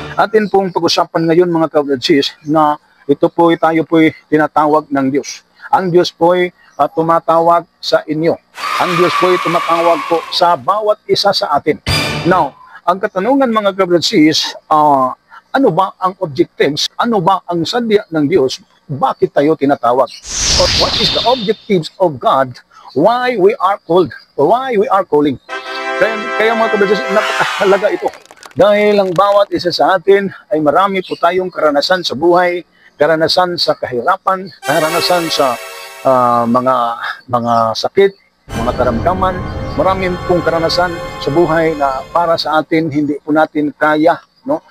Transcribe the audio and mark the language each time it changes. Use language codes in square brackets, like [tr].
[tl] Atin pong pag-usapan ngayon mga kabradsis na ito po'y tayo po'y tinatawag ng Diyos. Ang Diyos po'y tumatawag sa inyo. Ang Diyos po'y tumatawag po sa bawat isa sa atin. Now, ang katanungan mga kabradsis, ano ba ang objectives? Ano ba ang sadya ng Diyos? Bakit tayo tinatawag? [en] Or what is the objectives of God? Why we are called? Or why we are calling? [tl] Kaya mga kabrothers, napakahalaga ito. Dahil ang bawat isa sa atin ay marami po tayong karanasan sa buhay, karanasan sa kahirapan, karanasan sa mga sakit, mga karamdaman. Marami pong karanasan sa buhay na para sa atin hindi po natin kaya, no?